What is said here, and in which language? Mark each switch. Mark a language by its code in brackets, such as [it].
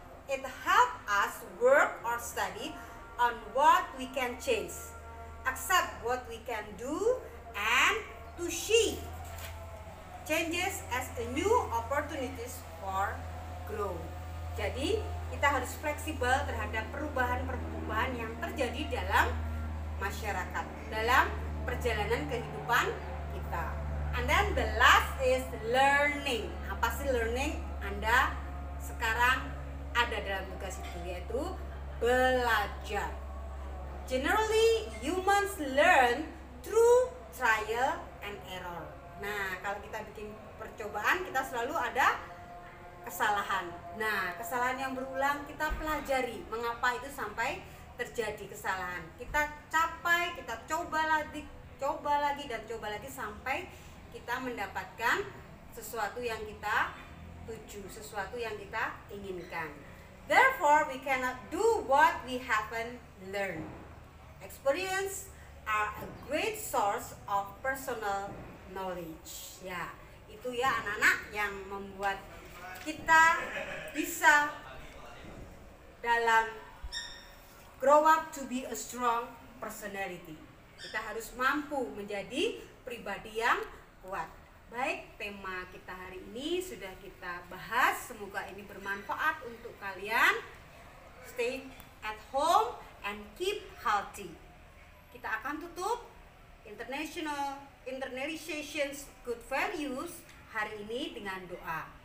[en] It helps us work or study on what we can change, accept what we can do, and to see changes as a new opportunities for growth. [id] Jadi kita harus fleksibel terhadap perubahan-perubahan yang terjadi dalam masyarakat, dalam perjalanan kehidupan kita. [en] And then the last is learning. [id] Apa sih learning? Anda sekarang ada dalam tugas itu, yaitu belajar. [en] Generally, humans learn through trial and error. [id] Nah, kalau kita bikin percobaan, kita selalu ada kesalahan. Nah, kesalahan yang berulang kita pelajari mengapa itu sampai terjadi kesalahan. Kita capai, kita coba lagi dan coba lagi sampai kita mendapatkan sesuatu yang kita tuju, sesuatu yang kita inginkan. [en] Therefore, we cannot do what we haven't learned. Experience are a great source of personal knowledge. [id] Ya, itu ya anak-anak yang membuat kita bisa dalam [en] grow up to be a strong personality. [id] Kita harus mampu menjadi pribadi yang kuat. Baik, tema kita hari ini sudah kita bahas. Semoga ini bermanfaat untuk kalian. [en] Stay at home and keep healthy. [id] Kita akan tutup Internalizations Good Values hari ini dengan doa.